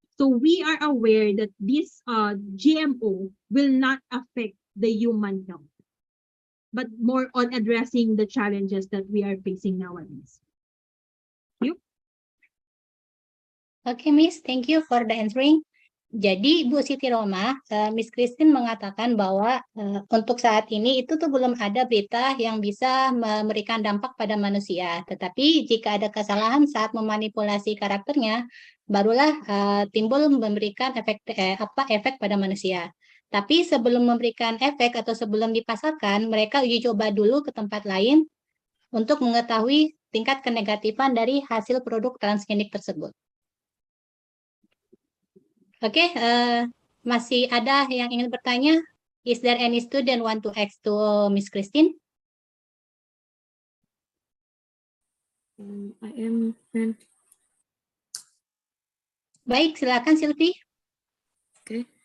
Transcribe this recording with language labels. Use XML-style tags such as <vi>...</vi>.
<en>So we are aware that this GMO will not affect the human health, but more on addressing the challenges that we are facing nowadays. Thank you. Oke, Miss, thank you for the answering.</en> <id>Jadi Bu Siti Roma, Miss Christine mengatakan bahwa untuk saat ini itu tuh belum ada berita yang bisa memberikan dampak pada manusia. Tetapi jika ada kesalahan saat memanipulasi karakternya, barulah timbul memberikan efek pada manusia. Tapi sebelum memberikan efek atau sebelum dipasarkan, mereka uji coba dulu ke tempat lain untuk mengetahui tingkat kenegatifan dari hasil produk transgenik tersebut. Oke, masih ada yang ingin bertanya?</id> <en>Is there any student want to ask to Miss Christine? I am.</en> <id>Baik, silakan Sylvie.</id> <en>Okay.</en>